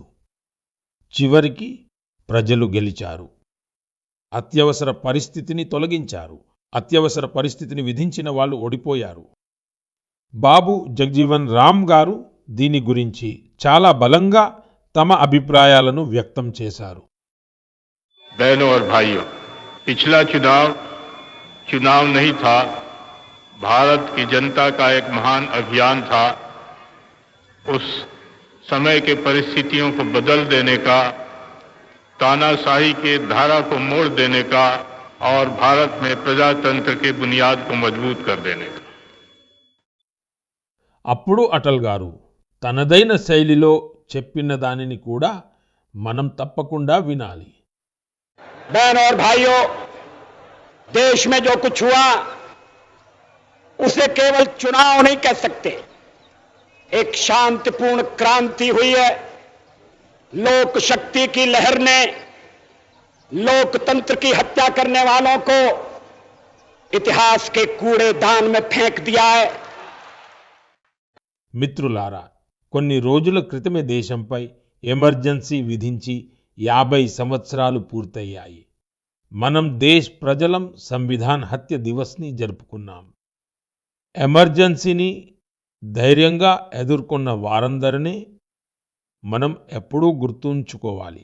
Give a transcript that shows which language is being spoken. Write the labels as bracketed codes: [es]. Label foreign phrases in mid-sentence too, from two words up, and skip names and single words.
[te] చివరికి ప్రజలు గెలిచారు. అత్యవసర పరిస్థితిని తొలగించారు. అత్యవసర పరిస్థితిని విధించిన వాళ్ళు ఓడిపోయారు. బాబు జగజీవన్ రామ్ గారు దీని గురించి చాలా బలంగా తమ అభిప్రాయాలను వ్యక్తం చేశారు. [hi] बहनों और भाइयों, पिछला चुनाव नहीं था, भारत की जनता का एक महान अभियान था. उस समय के परिस्थितियों को बदल देने का, तानाशाही के धारा को मोड़ देने का और भारत में प्रजातंत्र के बुनियाद को मजबूत कर देने का. [te] అప్పుడు అటల్ గారు తనదైన శైలిలో చెప్పిన దానిని కూడా మనం తప్పకుండా వినాలి. [hi] बहनों और भाइयों, देश में जो कुछ हुआ उसे केवल चुनाव नहीं कह सकते. एक शांतिपूर्ण क्रांति हुई है. लोक शक्ति की लहर ने लोकतंत्र की हत्या करने वालों को इतिहास के कूड़ेदान में फेंक दिया है. [te] మిత్రులారా, కొన్ని రోజుల క్రితమే దేశంపై ఎమర్జెన్సీ విధించి 50 సంవత్సరాలు పూర్తయ్యాయి. మనం దేశ్ ప్రజలం సంవిధాన్ హత్య దివస్ని జరుపుకున్నాం. ఎమర్జెన్సీని ధైర్యంగా ఎదుర్కొన్న వారందరినీ మనం ఎప్పుడూ గుర్తుంచుకోవాలి.